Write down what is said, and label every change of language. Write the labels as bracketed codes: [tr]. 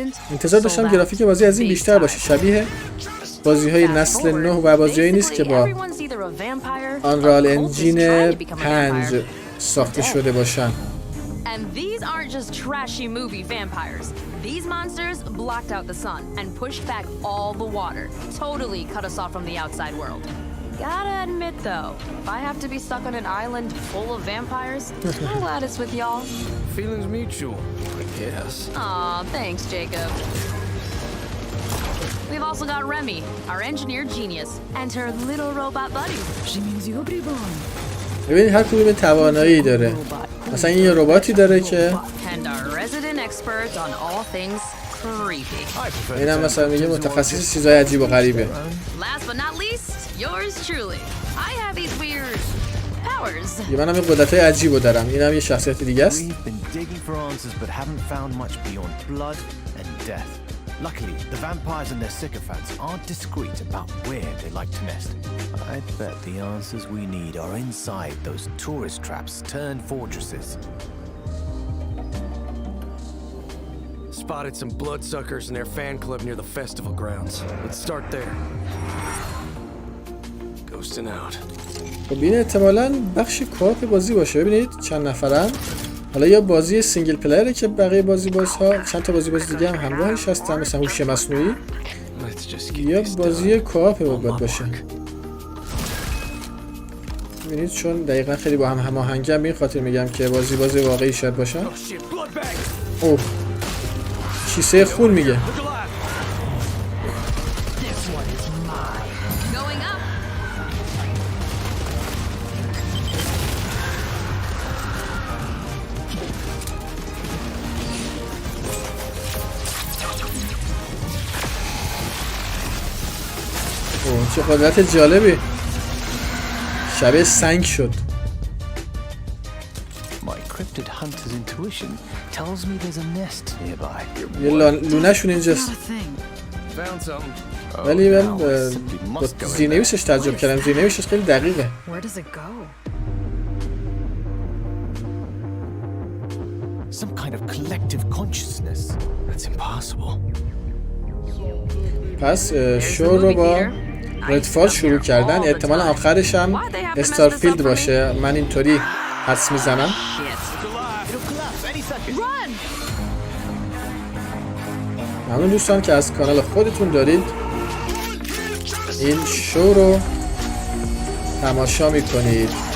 [fa] انتظار داشتم گرافیک بازی از این بیشتر باشه، شبیه بازی‌های نسل 9 و بازی‌هایی نیست که با آنرال انجین 5 ساخته شده باشن. [en] And these aren't just trashy movie vampires. These monsters blocked out the sun and pushed back all the water. Totally cut us off from the outside world. Gotta admit though, if I have to be stuck on an island full of vampires, I'm glad it's with y'all. Feelings mutual, I guess. Aw, thanks, Jacob. We've also got Remy, our engineer genius, and her little robot buddy. [fa] ببین هر کدوم توانایی داره. مثلا این یه رباتی داره که [en] And our resident expert on all things creepy. [fa] اینم مثلا میگه متخصص چیزای عجیب و غریبه. [en] Last but not least, yours truly. I have these weird powers. [fa] یه منم یه قدرتای عجیبو دارم. اینم یه شخصیت دیگه است. [en] We've been digging for answers but haven't found much beyond blood and death. Luckily, the vampires and their sycophants aren't discreet about where they like to nest. I bet the answers we need are inside those tourist traps turned fortresses. Spotted some bloodsuckers and their fan club near the festival grounds. Let's start there. Ghosting out. [fa] خب این احتمالاً بخش کاپ بازی باشه. ببینید چند نفرن. حالا یا بازی سینگل پلیره که بقیه بازها چند تا بازی دیگه هم همراهش هستن مثلا هوش مصنوعی، یا بازی کاپ باید باشه. ببینید چون دقیقاً خیلی با هم هماهنگن، به این خاطر میگم که بازی واقعی شاید باشه. اوه کیسه خون میگه. [en] Going up. [fa] اوه چه قدرت جالبی. شبیه سنگ شد. [en] My cryptid hunter's intuition tells me there's a nest nearby. [fa] یه لونه‌شون اینجاست. [en] Found something. [fa] ولی من با زیرنویسش ترجمه کردم. زیرنویسش خیلی دقیقه. [en] Where does it go? Some kind of collective consciousness. That's impossible. [fa] پس شو رو با ردفال شروع کردن. احتمال آخرش هم استارفیلد باشه. من اینطوری حدس میزنم. ممنون دوستان که از کانال خودتون دارید این شو رو تماشا میکنید.